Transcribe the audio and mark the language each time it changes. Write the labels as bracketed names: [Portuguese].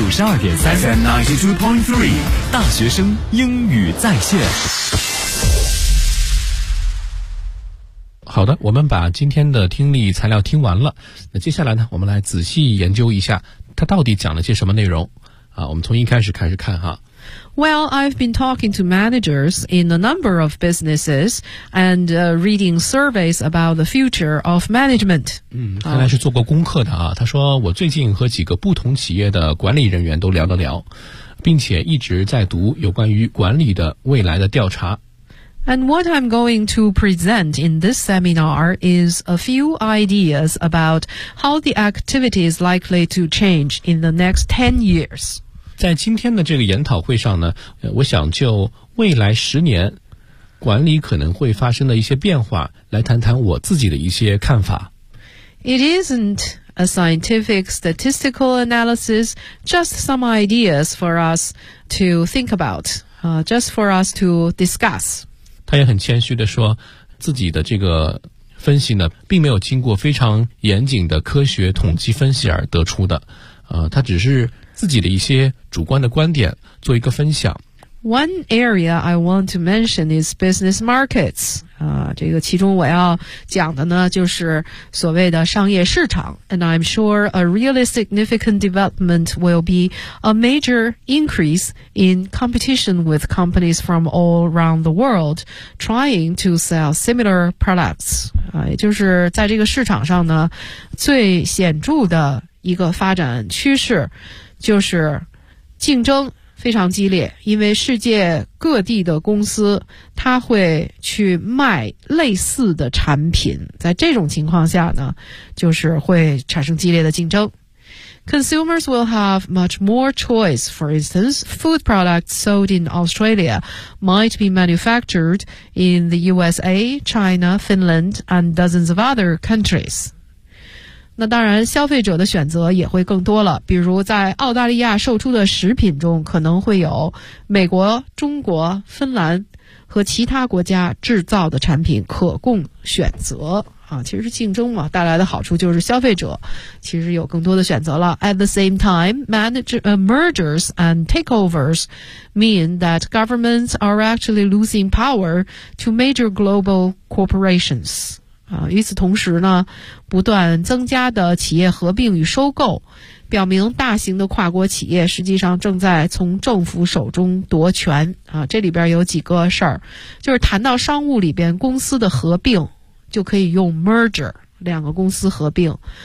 [English] FM 92.3 [Chinese] 大学生英语在线。好的，我们把今天的听力材料听完了，那接下来呢，我们来仔细研究一下他到底讲了些什么内容啊。我们从一开始开始看哈。 [English] Well, I've been talking to managers in a number of businesses and reading surveys about the future of management. [Chinese] 嗯，看来是做过功课的啊。他说我最近和几个不同企业的管理人员都聊了聊，并且一直在读有关于管理的未来的调查。 [English] And what I'm going to present in this seminar is a few ideas about how the activity is likely to change in the next 10 years. [Chinese] 在今天的这个研讨会上呢，我想就未来十年管理可能会发生的一些变化来谈谈我自己的一些看法。 [English] It isn't a scientific statistical analysis, just some ideas for us to think about, just for us to discuss. [Chinese] 他也很谦虚地说自己的这个分析呢并没有经过非常严谨的科学统计分析而得出的，他只是自己的一些主观的观点做一个分享。 [English] One area I want to mention is business markets. [Chinese] 这个其中我要讲的呢就是所谓的商业市场。 [English] And I'm sure a really significant development will be a major increase in competition with companies from all around the world trying to sell similar products. [Chinese] 也就是在这个市场上呢最显著的一个发展趋势就是竞争非常激烈，因为世界各地的公司它会去卖类似的产品，在这种情况下呢就是会产生激烈的竞争。 [English] Consumers will have much more choice. For instance, food products sold in Australia might be manufactured in the USA, China, Finland, and dozens of other countries. [Chinese] 那当然消费者的选择也会更多了，比如在澳大利亚售出的食品中可能会有美国、中国、芬兰和其他国家制造的产品可供选择啊，其实竞争嘛带来的好处就是消费者其实有更多的选择了。 [English] At the same time, mergers and takeovers mean that governments are actually losing power to major global corporations. [Chinese] 与此同时呢，不断增加的企业合并与收购表明大型的跨国企业实际上正在从政府手中夺权啊。这里边有几个事儿，就是谈到商务里边公司的合并就可以用 merger， 两个公司合并。